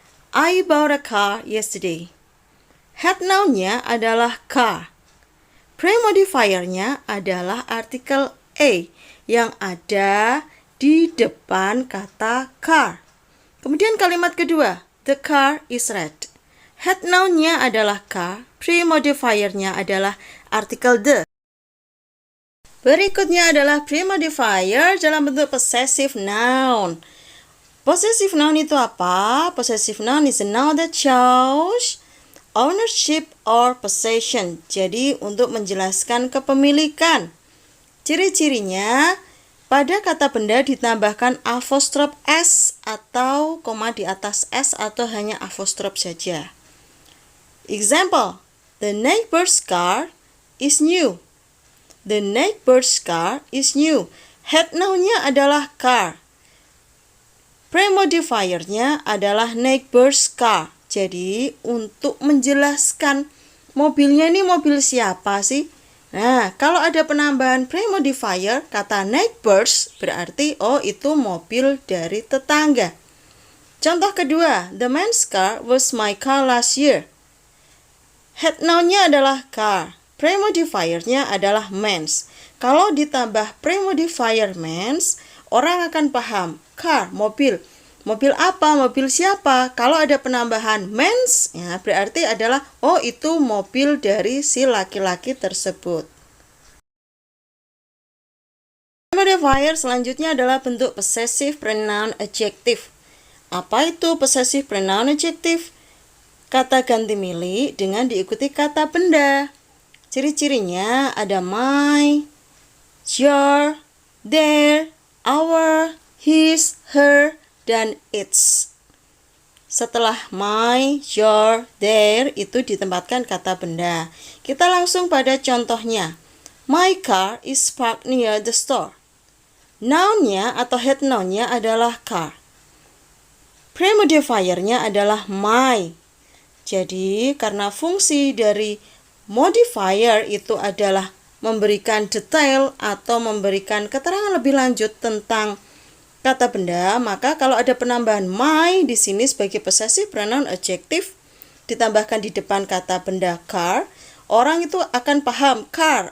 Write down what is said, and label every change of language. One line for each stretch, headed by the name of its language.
English: I bought a car yesterday.
Indonesian: Head noun-nya adalah car. Pre-modifiernya adalah artikel a yang ada di depan kata car. Kemudian kalimat kedua,
English: the car is red.
Indonesian: Head noun-nya adalah car. Pre-modifiernya adalah artikel the. Berikutnya adalah pre-modifier dalam bentuk possessive noun. Possessive noun itu apa?
English: Possessive noun is a noun that shows ownership or possession.
Indonesian: Jadi untuk menjelaskan kepemilikan. Ciri-cirinya pada kata benda ditambahkan apostrof s atau koma di atas s atau hanya apostrof saja.
English: Example, the neighbor's car is new. The neighbor's car is new.
Indonesian: Head noun-nya adalah car. Pre-modifiernya adalah neighbor's car. Jadi, untuk menjelaskan mobilnya ini mobil siapa sih? Nah, kalau ada penambahan pre-modifier, kata neighbor's berarti, oh itu mobil dari tetangga. Contoh kedua,
English: the man's car was my car last year.
Indonesian: Head noun-nya adalah car. Pre-modifiernya adalah man's. Kalau ditambah pre-modifier man's, orang akan paham, car, mobil. Mobil apa? Mobil siapa? Kalau ada penambahan man's, ya berarti adalah, oh itu mobil dari si laki-laki tersebut. Modifier selanjutnya adalah bentuk possessive pronoun adjective. Apa itu possessive pronoun adjective? Kata ganti milik dengan diikuti kata benda. Ciri-cirinya ada my, your, their, our, his, her, dan its. setelah my, your, their itu ditempatkan kata benda. Kita langsung pada contohnya.
English: My car is parked near the store.
Indonesian: Noun-nya atau head noun-nya adalah car. Pre-modifier-nya adalah my. Jadi, karena fungsi dari modifier itu adalah memberikan detail atau memberikan keterangan lebih lanjut tentang kata benda, maka kalau ada penambahan my di sini sebagai possessive pronoun adjective ditambahkan di depan kata benda car, orang itu akan paham car.